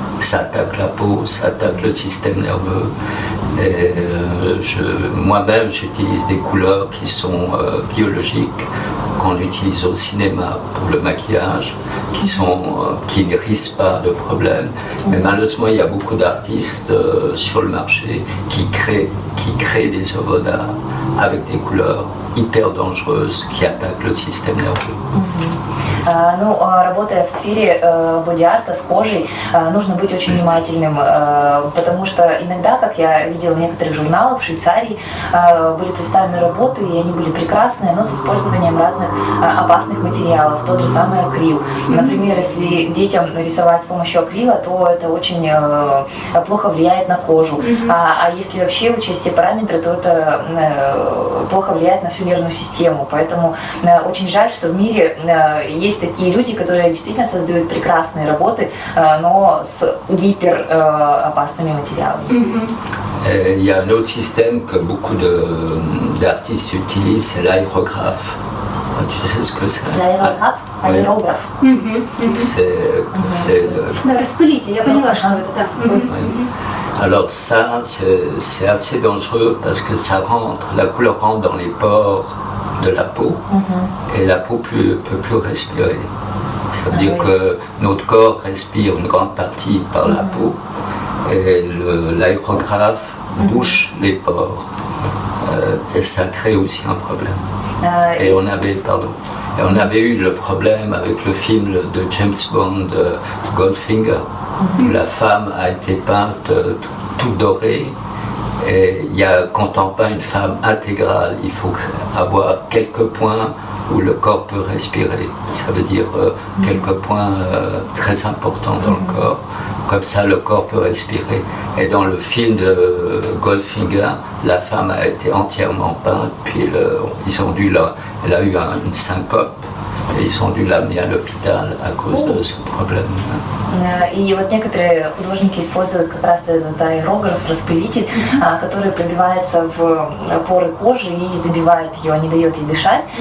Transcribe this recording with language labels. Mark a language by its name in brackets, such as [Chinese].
[French] Ça attaque la peau, ça attaque le système nerveux. Et moi-même, j'utilise des couleurs qui sont biologiques, qu'on utilise au cinéma pour le maquillage, qui ne risquent pas de problème. Mais malheureusement, il y a beaucoup d'artistes sur le marché qui créent des œuvres d'art avec des couleurs hyper dangereuses qui attaquent le système nerveux. [Russian] Ну, работая в сфере боди-арта с кожей, нужно быть очень внимательным, потому что иногда, как я видела в некоторых журналах в Швейцарии, были представлены работы, и они были прекрасные, но с использованием разных опасных материалов, тот же самый акрил. Например, если детям рисовать с помощью акрила, то это очень плохо влияет на кожу. А если вообще учесть все параметры, то это плохо влияет на всю нервную систему. Поэтому очень жаль, что в мире есть такие люди, которые действительно создают прекрасные работы, но с гиперопасными материалами. [French] Il y a un autre système que beaucoup d'artistes utilisent, c'est l'aérographe. Tu sais ce que c'est? L'aérographe? Аэрограф. C'est [Russian] Да, распылитель, я поняла, что это, да. [French] Alors ça, c'est assez dangereux parce que la couleur rentre dans les pores de la peau et la peau peut plus respirer. Ça veut dire que notre corps respire une grande partie par la peau et l'aérographe bouche les pores et ça crée aussi un problème. Et on avait eu le problème avec le film de James Bond, Goldfinger, où la femme a été peinte toute dorée. Et quand on peint une femme intégrale, il faut avoir quelques points où le corps peut respirer. Ça veut dire quelques points très importants dans le corps. Comme ça, le corps peut respirer. Et dans le film de Goldfinger, la femme a été entièrement peinte, puis elle a eu une syncope. И ils ont dû l'amener à l'hôpital à cause de ce problème. [Russian] И вот некоторые художники используют как раз этот аэрограф, распылитель, который пробивается в поры кожи и забивает ее, не дает ей дышать.